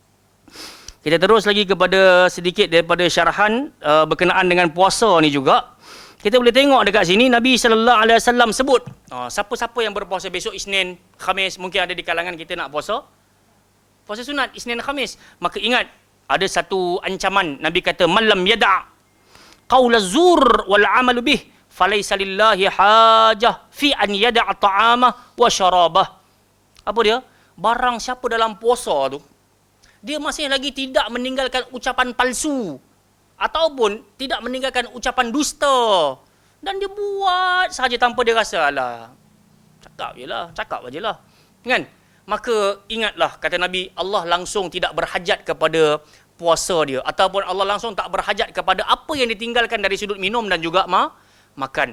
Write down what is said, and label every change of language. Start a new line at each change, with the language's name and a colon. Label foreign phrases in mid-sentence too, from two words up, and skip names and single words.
Malay: Kita terus lagi kepada sedikit daripada syarahan berkenaan dengan puasa ni juga. Kita boleh tengok dekat sini Nabi
Arabic: صلى الله عليه وسلم
Malay: sebut siapa-siapa yang berpuasa besok Isnin, Khamis, mungkin ada di kalangan kita nak puasa sunat Isnin Khamis, maka ingat ada satu ancaman. Nabi kata
Arabic: من لم يدع قول الزور والعمل به فليس لله حاجة في أن يدع طعامه وشرابه.
Malay: Apa dia? Barang siapa dalam puasa tu dia masih lagi tidak meninggalkan ucapan palsu ataupun tidak meninggalkan ucapan dusta dan dia buat sahaja tanpa dia rasa alah cakap je lah kan, maka ingatlah kata Nabi, Allah langsung tidak berhajat kepada puasa dia ataupun Allah langsung tak berhajat kepada apa yang ditinggalkan dari sudut minum dan juga makan.